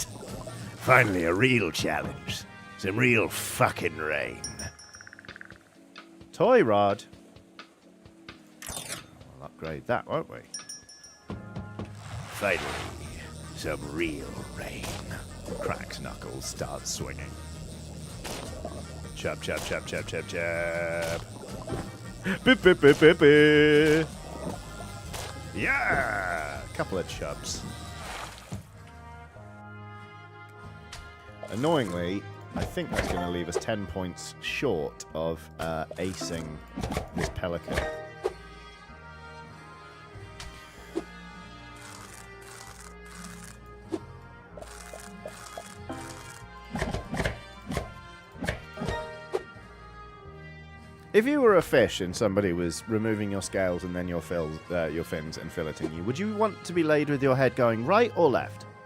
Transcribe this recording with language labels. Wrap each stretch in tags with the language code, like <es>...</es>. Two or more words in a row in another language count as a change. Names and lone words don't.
<en>Finally, a real challenge. Some real fucking rain. Toy rod. We'll upgrade that, won't we? Finally, some real rain. Cracks knuckles, starts swinging. Chub, chub, chub, chub, chub, chub. Bip, bip, bip, bip, bip. Yeah! A couple of chubs. Annoyingly, I think that's going to leave us 10 points short of acing this pelican. If you were a fish and somebody was removing your scales and then your fins and filleting you, would you want to be laid with your head going right or left?</en>